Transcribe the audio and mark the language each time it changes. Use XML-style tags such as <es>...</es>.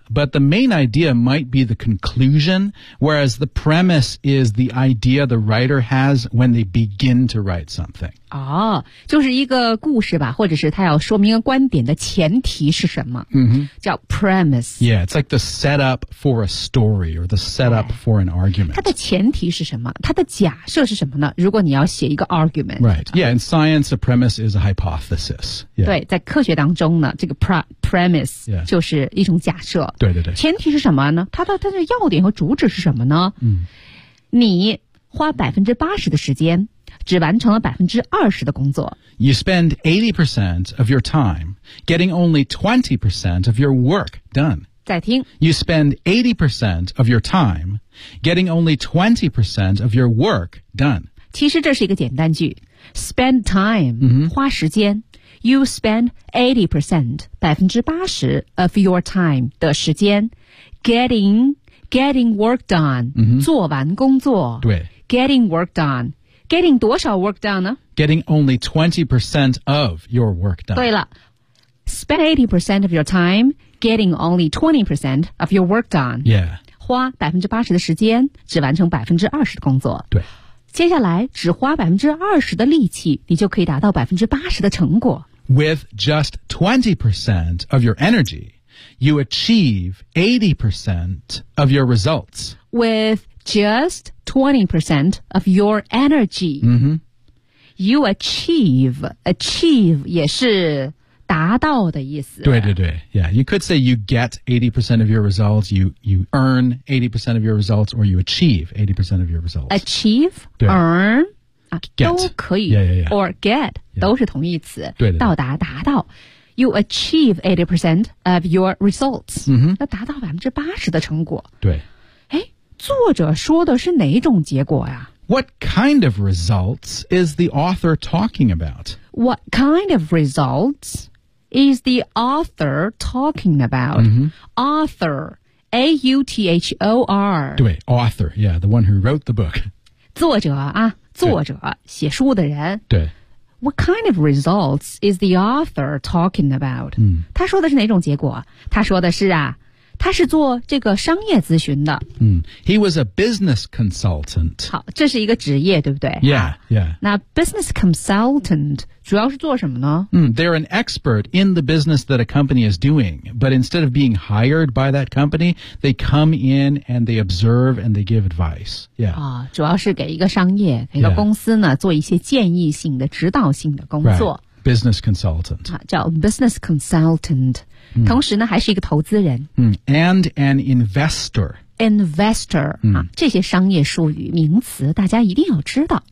<en>but the main idea might be the conclusion, whereas the premise is the idea the writer has when they begin to write something.</en> <zh>哦，就是一个故事吧，或者是他要说明一个观点的前提是什么？嗯哼，叫 premise.</zh> <en>Yeah, it's like the setup for a story or the setup for an argument.</en> <zh>它的前提是什么？它的假设是什么呢？如果你要写一个 argument.</zh> <en>Right, yeah, in science, a premise is a hypothesis. Yeah.</en> <zh>对，在科学当中呢，这个 premise 就是一种假设。对对对。前提是什么呢？它的要点和主旨是什么呢？嗯，你花80%的时间只完成了20%的工作。</zh> <en>You spend 80% of your time getting only 20% of your work done.</en> <zh>再听。</zh> <en>You spend 80% of your time getting only 20% of your work done.</en> <zh>其实这是一个简单句。Spend time,、</zh> <en>mm-hmm.</en> <zh>花时间。</zh> <en>You spend 80%, 80% of your time 的时间 getting work done,、 mm-hmm.</en> <zh>做完工作。对。</zh> <en>Getting work done. Getting 多少 work done 呢? Getting only 20% of your work done. 对了 ,spend 80% of your time getting only 20% of your work done. Yeah.</en> <zh>花80%的时间只完成20%的工作。对。接下来只花20%的力气你就可以达到80%的成果。</zh> <en>With just 20% of your energy, you achieve 80% of your results. With just 20% of your energy,、 mm-hmm. you achieve</en> <zh>也是达到的意思。</zh> <en>对对对 ,yeah, you could say you get 80% of your results, you earn 80% of your results, or you achieve 80% of your results. Achieve, earn,、 get.</en> <zh>都可以</zh> <en>yeah, yeah, yeah. or get,、 yeah.</en> <zh>都是同义词对对对到达达到。</zh> <en>You achieve 80% of your results,、 mm-hmm.</en> <zh>要达到80%的成果。对。作者说的是哪种结果呀?</zh> <en>What kind of results is the author talking about? What kind of results is the author talking about?、 Mm-hmm. Author, A-U-T-H-O-R. 对, author, yeah, the one who wrote the book.</en> <zh>作者啊,作者,写书的人。对。</zh> <en>What kind of results is the author talking about?、</en> <zh>嗯、他说的是哪种结果?他说的是啊。他是做这个商业咨询的。</zh> <en>嗯、He was a business consultant.</en> <zh>好，这是一个职业，对不对</zh> <en>？Yeah, yeah.</en> <zh>那 business consultant 主要是做什么呢？</zh> <en>嗯、They're an expert in the business that a company is doing, but instead of being hired by that company, they come in and they observe and they give advice. Yeah.</en> <zh>啊、哦，主要是给一个商业、一个公司呢、</zh> <en>yeah.</en> <zh>做一些建议性的、指导性的工作。</zh> <en>Right. Business consultant.</en> <zh>啊，叫 business consultant。同时呢还是一个投资人。</zh> <en>嗯 ,and an investor。 Investor,、</en> <zh>嗯、啊这些商业术语名词大家一定要知道。</zh>